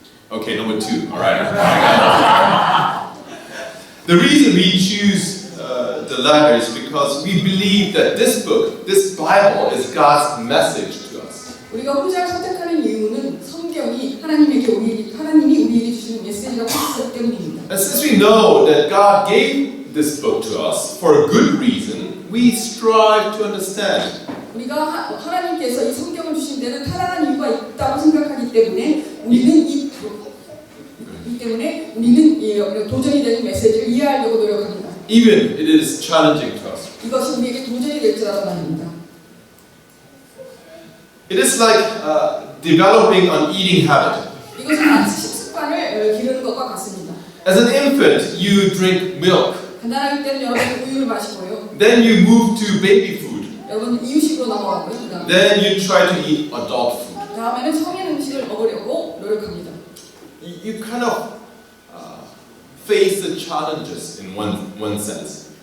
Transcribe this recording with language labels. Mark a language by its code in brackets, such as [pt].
[en] Okay, number two. All right. The reason we choose the latter is because we believe that this book, this Bible, is God's message to us. [ko] 우리가 후자를 선택하는 이유는 성경이 하나님이 우리에게 주시는 메시지라고 생각하기 때문입니다. [en] And since we know that God gave this book to us for a good reason, we strive to understand. [ko] 우리가 하나님께서 이 성경을 주신 데는 타당한 이유가 있다고 생각하기 때문에 우리는 이 도전이 되는 메시지를 이해하려고 노력합니다. [en] Even it is challenging to us. [ko] 이것이 우리에게 도전이 될지라도 말입니다. [en] It is like developing an eating habit. [ko] 이것은 마치 식습관을 기르는 것과 같습니다. [en] As an infant, you drink milk. [ko] 간단하기 때문에 여러분 우유를 마시고요. [en] Then you move to baby food. [ko] 여러분 이유식으로 넘어가고요. [en] Then you try to eat adult food. [ko] 다음에는 성인 음식을 먹으려고 노력합니다. [en] You kind of face the challenges in one sense.